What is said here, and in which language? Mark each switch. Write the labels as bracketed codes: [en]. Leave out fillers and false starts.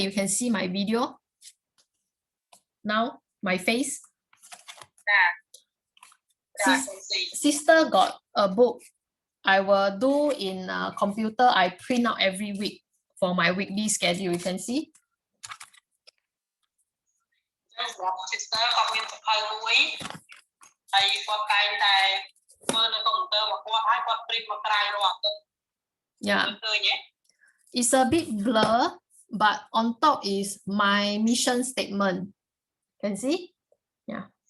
[en] You can see my video. Now my face. Yeah. Sister got a book. I will do in a computer. I print out every week for my weekly schedule. You can see. [km] Sister គាត់មានសភៅមួយហើយគាត់តែងតែមើលនៅកុំព្យូទ័ររបស់គាត់ហើយគាត់ print មកក្រៅរាល់អាទិត្យ [en] Yeah. It's a bit blur, but on top is my mission statement. Can see? Yeah.